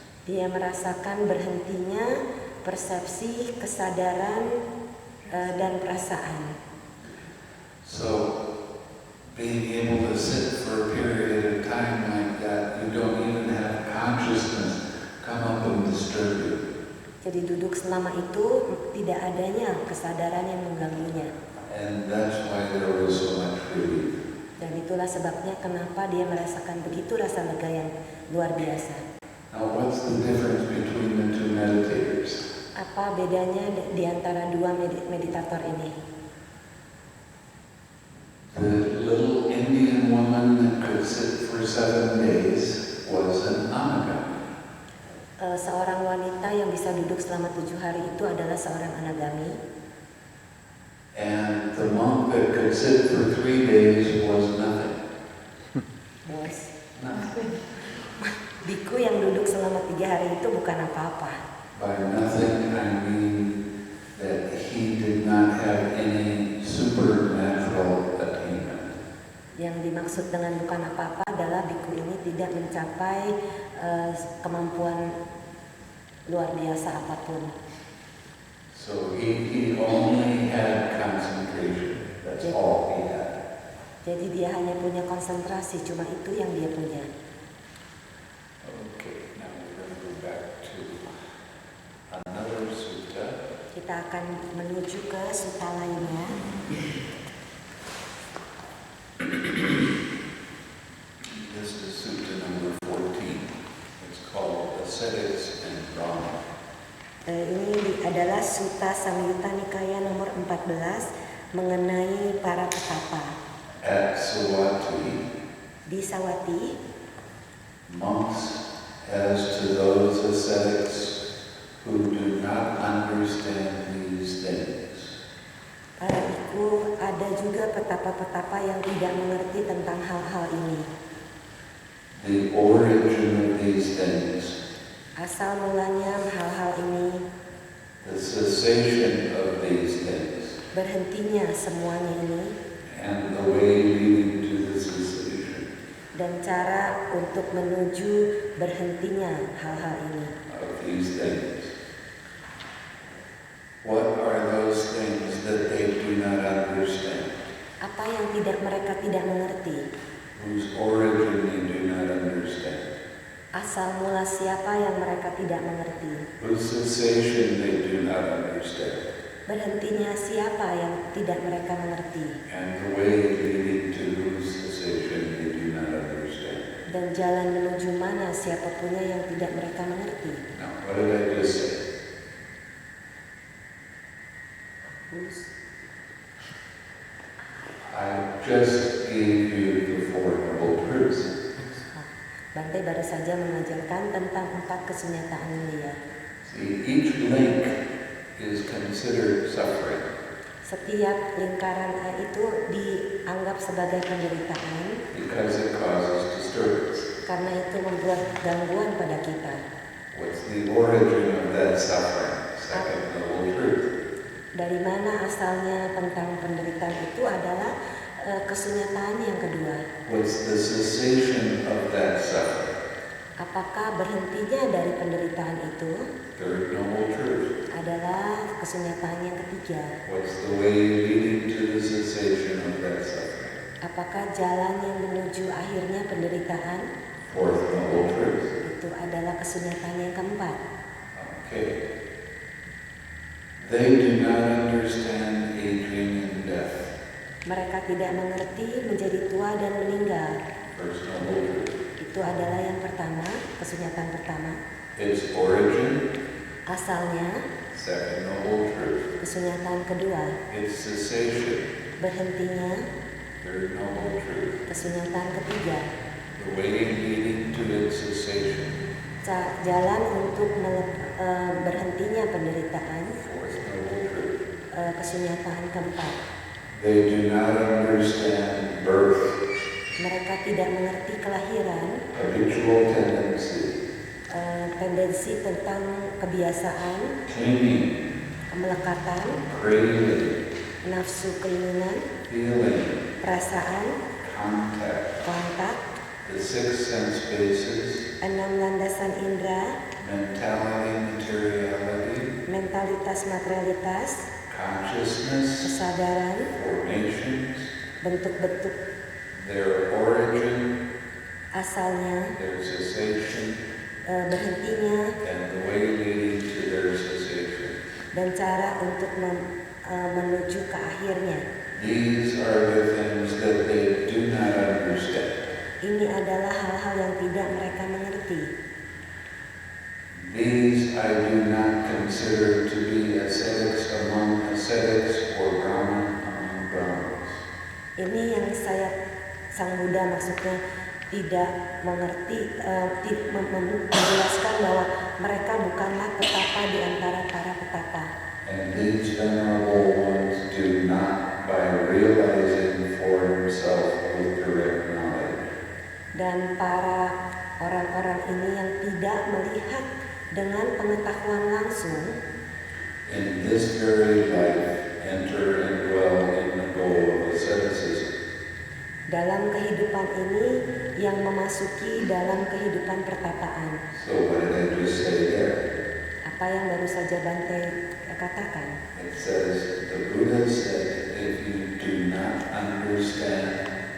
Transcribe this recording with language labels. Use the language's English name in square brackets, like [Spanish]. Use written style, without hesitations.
[Indonesian] Dia merasakan berhentinya persepsi, kesadaran, dan perasaan. [English] So, being able to sit for a period of time like that, you don't even have consciousness come up and disturb you. [Indonesian] Jadi duduk selama itu tidak adanya kesadaran yang mengganggunya. [English] And that's why there was so much relief. [Indonesian] Dan itulah sebabnya kenapa dia merasakan begitu rasa lega yang luar biasa. [English] Now, what's the difference between the two meditators? [Indonesian] Apa bedanya di antara dua meditator ini? [English] The little Indian woman that could sit for 7 days was an anagami. [Indonesian] Seorang wanita yang bisa duduk selama 7 hari itu adalah seorang anagami. [English] And the monk that could sit for 3 days was nothing. [Indonesian] Bos, [English] Nothing. [Indonesian] biku yang duduk selama 3 hari itu bukan apa-apa. [English] By nothing, I mean that he did not have any supernatural attainment. [Indonesian] Yang dimaksud dengan bukan apa-apa adalah biku ini tidak mencapai kemampuan luar biasa apapun. [English] So he only had concentration. That's all he had. [Indonesian] Jadi dia hanya punya konsentrasi, cuma itu yang dia punya. [English] Okay, now we're going to go back to another sutta. [Indonesian] Kita akan menuju ke sutta lainnya. [English] This is sutta number 14. It's called Ascetics and Brahma. [Indonesian] Ini adalah Sutta Samyutta Nikaya nomor 14 mengenai para petapa. [English] At Sawati, [Indonesian] Di Sawati, [English] monks, as to those ascetics who do not understand these things, [Indonesian] para biku, ada juga petapa-petapa yang tidak mengerti tentang hal-hal ini. [English] the origin of these things, [Indonesian] Asal mulanya hal-hal ini, [English] the cessation of these things, [Indonesian] berhentinya semuanya ini, [English] and the way leading to the cessation [Indonesian] dan cara untuk menuju berhentinya hal-hal ini. [English] of these things. What are those things that they do not understand, [Indonesian] Apa yang mereka tidak mengerti? [English] whose origin they do not understand, [Indonesian] Asal mula siapa yang mereka tidak mengerti? [English] whose cessation they do not understand, [Indonesian] Berhentinya siapa yang tidak mereka mengerti? [English] and the way leading to whose cessation they do not understand. [Indonesian] Dan jalan menuju mana siapapunnya yang tidak mereka mengerti? [English] Now, what did I just say? I just gave you the Four Noble Truths. [Indonesian] Bante baru saja mengajarkan tentang 4 kesunyataan mulia. [English] See, each link is considered suffering [Indonesian] Setiap lingkaran itu dianggap sebagai penderitaan [English] because it causes disturbance. [Indonesian] karena itu membuat gangguan pada kita. [English] What's the origin of that suffering? Second Noble Truth. [Indonesian] Dari mana asalnya tentang penderitaan itu adalah kesunyataan yang kedua. [English] What's the cessation of that suffering? [Indonesian] Apakah berhentinya dari penderitaan itu [English] Third Noble Truth. [Indonesian] adalah kesunyataan yang ketiga? [English] What's the way leading to the cessation of that suffering? [Indonesian] Apakah jalan yang menuju akhirnya penderitaan? [English] Fourth Noble Truth. [Indonesian] Itu adalah kesunyataan yang keempat. [English] Okay. They do not understand aging and death. [Indonesian] Mereka tidak mengerti menjadi tua dan meninggal. [English] First Noble Truth. [Indonesian] Itu adalah yang pertama, kesunyataan pertama. [English] Its origin. [Indonesian] Asalnya, [English] Second Noble Truth. [Indonesian] kesunyataan kedua. [English] Its cessation. [Indonesian] Berhentinya, [English] Third Noble Truth. [Indonesian] kesunyataan ketiga. [English] The way leading to its cessation. [Indonesian] Jalan untuk berhentinya penderitaan. [English] Fourth Noble Truth. [Indonesian] Kesunyataan keempat. [English] They do not understand birth, [Indonesian] Mereka tidak mengerti kelahiran, [English] habitual tendency, [Indonesian] tendensi tentang kebiasaan, [English] clinging, [Indonesian] kemelekatan, [English] craving, [Indonesian] nafsu keinginan, [English] feeling, [Indonesian] perasaan, [English] contact, [Indonesian] kontak, [English] the six sense bases, [Indonesian] 6 landasan indera, [English] mentality, materiality, [Indonesian] mentalitas materialitas, [English] consciousness, [Indonesian] kesadaran, [English] formations, [Indonesian] bentuk-bentuk [English] their origin, [Indonesian] asalnya, [English] their cessation, [Indonesian] berhentinya, [English] and the way leading to their cessation. [Indonesian] dan cara untuk menuju ke akhirnya. [English] These are the things that they do not understand. [Indonesian] Ini adalah hal-hal yang tidak mereka mengerti. [English] These I do not consider to be ascetics among ascetics or Brahman among Brahmins. [Indonesian] Ini yang Sang Buddha maksudnya tidak mengerti, menjelaskan bahwa mereka bukanlah petapa di antara para petapa. [English] And these venerable ones do not, by realizing for himself with direct knowledge, [Indonesian] Dan para orang-orang ini yang tidak melihat dengan pengetahuan langsung [English] in this very life enter and dwell in the goal of asceticism. [Indonesian] dalam kehidupan ini yang memasuki dalam kehidupan pertapaan. [English] So what did I just say there? [Indonesian] Apa yang baru saja Bante katakan? [English] It says, the Buddha said, if you do not understand